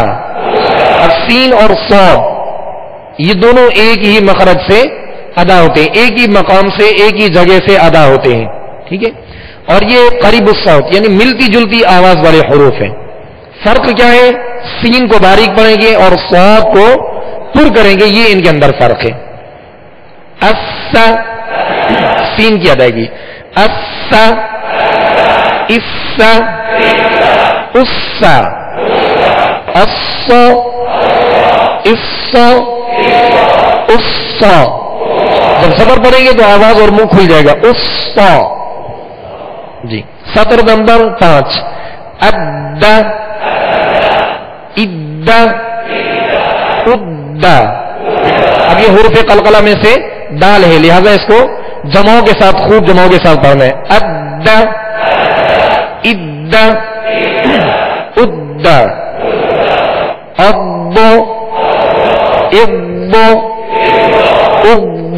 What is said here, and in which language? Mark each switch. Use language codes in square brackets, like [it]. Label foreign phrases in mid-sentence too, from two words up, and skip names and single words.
[ur] اب سین اور صاد یہ دونوں ایک ہی مخرج سے ادا ہوتے ہیں، ایک ہی مقام سے، ایک ہی جگہ سے ادا ہوتے ہیں. ٹھیک ہے. اور یہ قریب الصوت یعنی ملتی جلتی آواز والے حروف ہیں. فرق کیا ہے؟ سین کو باریک پڑھیں گے اور صاد کو پر کریں گے، یہ ان کے اندر فرق ہے. اسا، سین کی ادائیگی. [ar] اسا، اسا، اسا، الص الص الص. [ur] جب زبر پڑیں گے تو آواز اور منہ کھل جائے گا. الص. جی. سطر نمبر 5. [ar] اد اد اد. [ur] اب یہ حروف قلقلہ میں سے دال ہے، لہذا اس کو جمعوں کے ساتھ، خوب جمعوں کے ساتھ پڑھنا ہے. [ar] اد اد اد. اب اب اب.